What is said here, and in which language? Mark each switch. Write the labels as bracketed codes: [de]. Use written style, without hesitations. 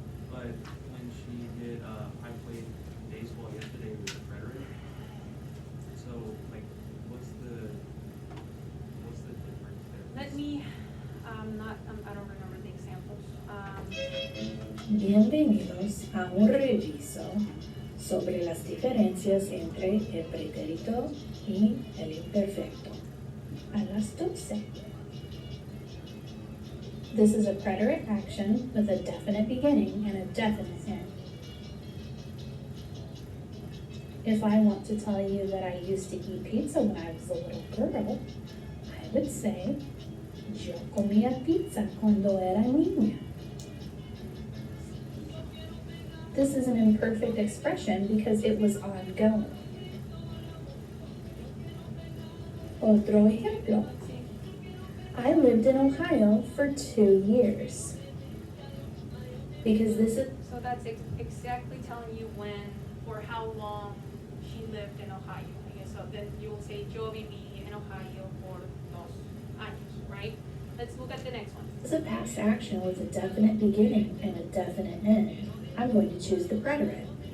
[en] But when she did, I played baseball yesterday with the preterite. So, like, what's the difference there? Let me, I don't remember the examples. [es] Bienvenidos a un reviso sobre las diferencias entre el pretérito y el imperfecto. A las 12. [en] This is a preterite action with a definite beginning and a definite end. If I want to tell you that I used to eat pizza when I was a little girl, I would say, [es] yo comía pizza cuando era niña. [en] This is an imperfect expression because it was ongoing. [es] Otro ejemplo. [en] I lived in Ohio for 2 years. Because this is, So that's exactly telling you when or how long she lived in Ohio. I guess so. Then you will say [es] yo viví en Ohio por 2 años, [en] right? Let's look at the next one. this is a past action with a definite beginning and a definite end. I'm going to choose the preterite.